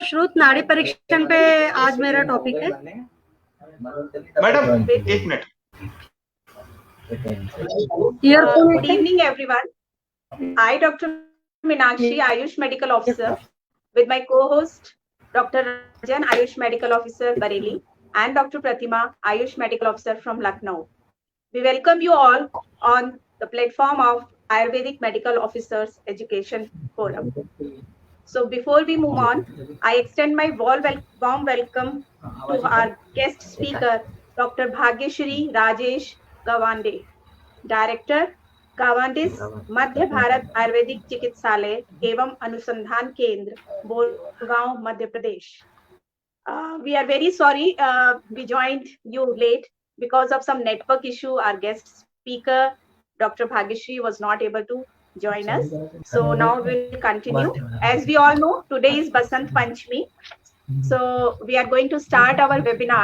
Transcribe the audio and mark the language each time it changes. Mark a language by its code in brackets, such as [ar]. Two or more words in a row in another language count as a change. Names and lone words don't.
[hi] श्रुत नाड़ी परीक्षण पे आज मेरा टॉपिक है। मैडम एक मिनट। [en] Good evening, everyone. I, Dr. Meenakshi, Ayush Medical Officer, with my co-host, Dr. Ranjan, Ayush Medical Officer, Bareilly, and Dr. Pratima, Ayush Medical Officer from Lucknow. We welcome you all on the platform of Ayurvedic Medical Officers Education Forum. So before we move on, I extend my warm welcome to our guest speaker, Dr. Bhagyashri Rajesh Gawande, Director, गावांडिस मध्य भारत आयुर्वेदिक चिकित्सालय एवं अनुसंधान केंद्र, बोलगांव, मध्य प्रदेश. We are very sorry we joined you late because of some network issue. Our guest speaker, Dr. Bhagyashri, was not able to join us. So now we'll continue. As we all know, today is Basant Panchami. So we are going to start our webinar.